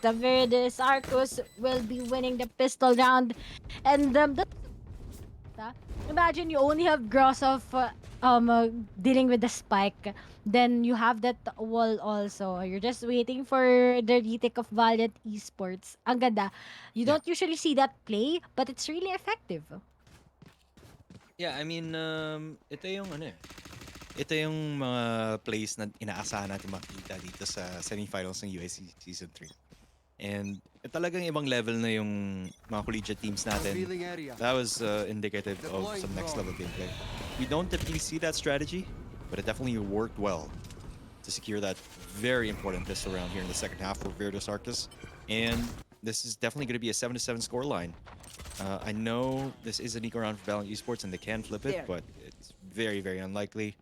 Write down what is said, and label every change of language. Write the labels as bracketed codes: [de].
[en] Virtus Arcus will be winning the pistol round, and imagine you only have Grosov dealing with the spike. Then you have that wall also. You're just waiting for the retake of Valiant Esports. [tl] Ang ganda. [en] You Yeah. don't usually see that play, but it's really effective. [tl] Yeah, I mean, ito yung ano eh. Ito yung mga plays na inaasahan natin makita dito sa semifinals ng USC Season 3. And talagang ibang level na yung mga collegiate teams natin. [en] That was indicative of some next level gameplay. We don't typically see that strategy, but it definitely worked well to secure that very important pistol round here in the second half for Virtus Arcus. And this is definitely going to be a 7-7 scoreline. I know this is an eco round for Valorant Esports and they can flip it, but it's very, very unlikely.